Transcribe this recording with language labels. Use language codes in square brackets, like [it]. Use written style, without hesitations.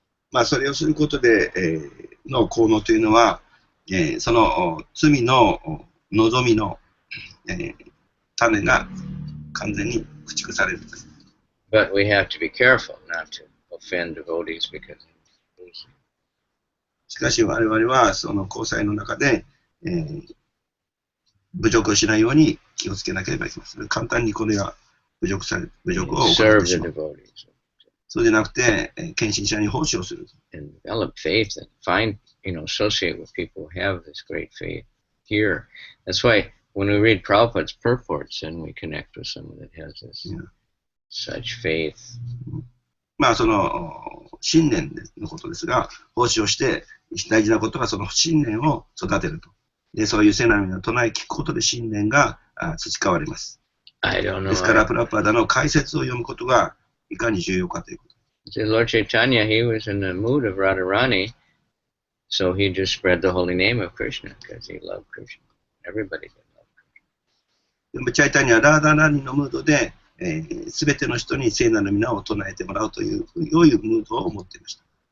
[ja] まあ、それをすることで、の効能というのは、その罪の望みの、種が完全に駆逐されるんです。 [en] But we have to be careful not to offend devotees because of losing. [ja] しかし我々はその交際の中で、侮辱をしないように気をつけなければいけません。簡単にこれが侮辱を行ってしまう。そうじゃなくて、献身者に奉仕をする。 [en] And develop faith and find, associate with people who have this great faith here. That's why when we read Prabhupada's purports, then we connect with someone that has this such faith. [ja] まあ、その信念のことですが、奉仕をして大事なことはその信念を育てると。で、そういう聖なる皆を唱え聞くことで信念が培われます。ですから、プラパーダの解説を読むことがいかに重要かということ。 [en] Lord Chaitanya, he was in the mood of Radharani, so he just spread the holy name of Krishna because he loved Krishna. Everybody did love Krishna. [ja] でもチャイタニアはラーダラニのムードで、すべての人に聖なる皆を唱えてもらうという良いムードを持っていました。